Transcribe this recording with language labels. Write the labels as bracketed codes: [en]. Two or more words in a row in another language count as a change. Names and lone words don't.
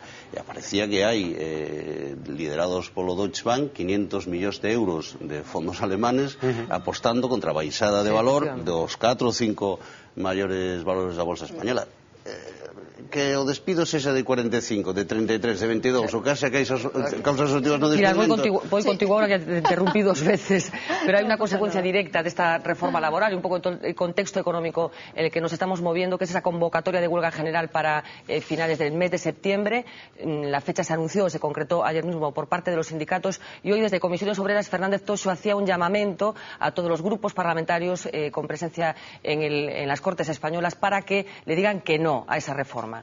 [gl] E aparecía que hai liderados polo Deutsche Bank 500 millóns de euros de fondos alemanes apostando contra a baixada de valor dos 4 ou 5 maiores valores da bolsa española. Que o despido sexa de 45, de 33, de 22, o case que hai causas objetivas no despedimento. [es] Voy contigo ahora, que te interrumpí 2 veces, pero hay una consecuencia directa de esta reforma laboral y un poco el contexto económico en el que nos estamos moviendo, que es esa convocatoria de huelga general para finales del mes de septiembre. La fecha se anunció, se concretó ayer mismo por parte de los sindicatos, y hoy desde Comisiones Obreras Fernández Toxo hacía un llamamiento a todos los grupos parlamentarios con presencia en las Cortes españolas para que le digan que no a esa reforma.